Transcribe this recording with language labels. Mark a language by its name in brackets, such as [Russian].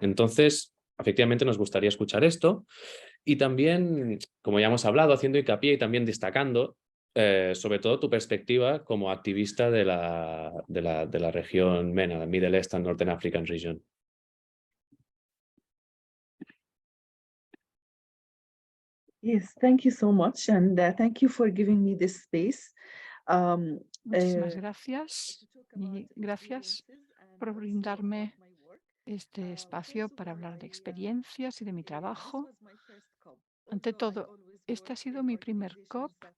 [Spanish] Entonces, efectivamente, nos gustaría escuchar esto y también, como ya hemos hablado, haciendo hincapié y también destacando sobre todo tu perspectiva como activista de la región MENA, la Middle East and Northern African Region. [English] Yes, thank you so much, and thank you for giving me this space. [Spanish] Muchísimas gracias y gracias por brindarme este espacio para hablar de experiencias y de mi trabajo. Ante todo, esta ha sido mi primer COP.